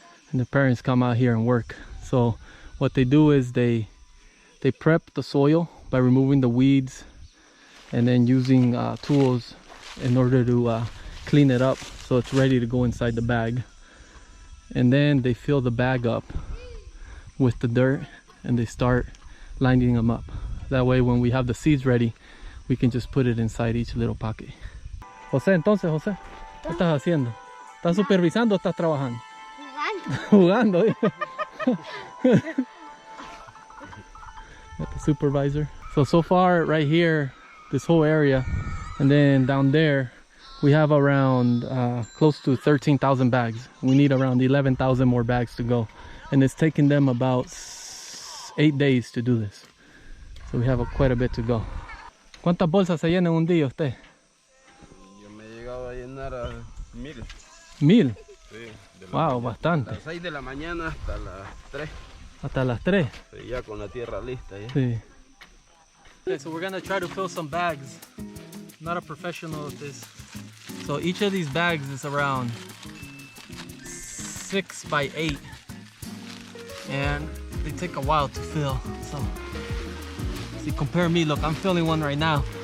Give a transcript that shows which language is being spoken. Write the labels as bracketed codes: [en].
[en] And the parents come out here and work. So what they do is they prep the soil by removing the weeds and then using tools in order to clean it up so it's ready to go inside the bag. And then they fill the bag up with the dirt and they start lining them up. That way when we have the seeds ready, we can just put it inside each little pocket. [es] José, entonces, José, ¿qué estás haciendo? ¿Estás supervisando o estás trabajando? Jugando. [en] Got the supervisor. So far right here, this whole area, and then down there we have around close to 13,000 bags. We need around 11,000 more bags to go, and it's taking them about 8 days to do this. So we have quite a bit to go. [es] ¿Cuántas bolsas se llenan un día usted? Yo me he llegado a llenar a 1000. 1000. Sí, Wow, bastante. A las 6 de la mañana hasta las 3. Hasta las 3. Sí, ya con la tierra lista. Ya. Sí. [en] Okay, so we're gonna try to fill some bags. I'm not a professional at this. So each of these bags is around 6 by 8. And they take a while to fill. So see, compare me, look, I'm filling one right now.